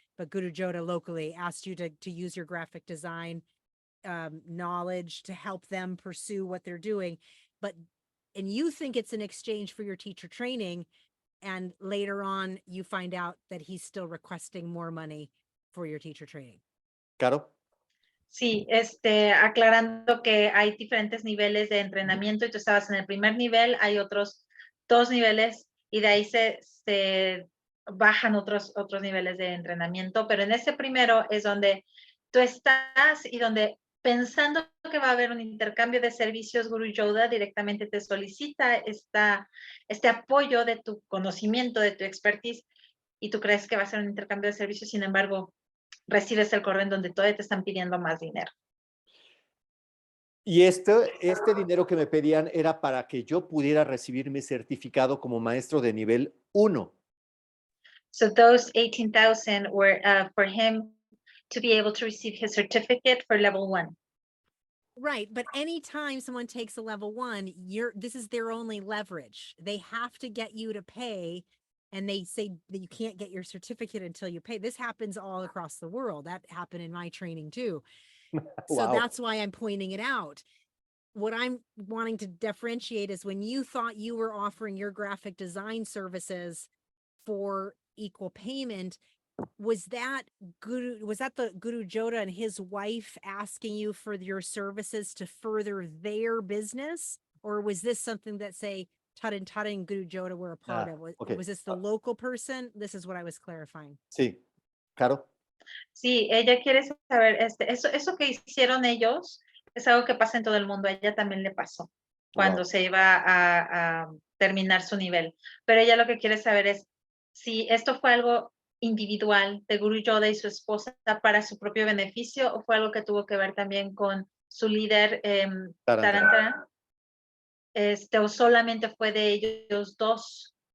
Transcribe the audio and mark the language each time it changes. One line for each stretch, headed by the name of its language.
English: But Guru Joda locally asked you to use your graphic design knowledge to help them pursue what they're doing. And you think it's an exchange for your teacher training. And later on, you find out that he's still requesting more money for your teacher training. Caro.
Spanish: Sí, aclarando que hay diferentes niveles de entrenamiento y tú estabas en el primer nivel, hay otros 2 niveles y de ahí se bajan otros niveles de entrenamiento, pero en ese primero es donde tú estás y donde pensando que va a haber un intercambio de servicios, Guru Yoda directamente te solicita este apoyo de tu conocimiento, de tu expertise, y tú crees que va a ser un intercambio de servicios, sin embargo, recibes el correo en donde todavía te están pidiendo más dinero. Y este dinero que me pedían era para que yo pudiera recibir mi certificado como maestro de nivel 1.
English: So those 18,000 were for him to be able to receive his certificate for level 1. Right. But anytime someone takes a level 1, this is their only leverage. They have to get you to pay, and they say that you can't get your certificate until you pay. This happens all across the world. That happened in my training too. So Wow. that's why I'm pointing it out. What I'm wanting to differentiate is when you thought you were offering your graphic design services for equal payment, was that the Guru Joda and his wife asking you for your services to further their business? Or was this something that, say, Tudden and Guru Joda were a part of? Okay. Was this the local person? This is what I was clarifying.
Spanish: Sí, Caro. Sí, ella quiere saber, eso que hicieron ellos es algo que pasa en todo el mundo. A ella también le pasó cuando se iba a terminar su nivel. Pero ella lo que quiere saber es si esto fue algo individual de Guru Yoda y su esposa para su propio beneficio, o fue algo que tuvo que ver también con su líder Tarantara, o solamente fue de ellos 2.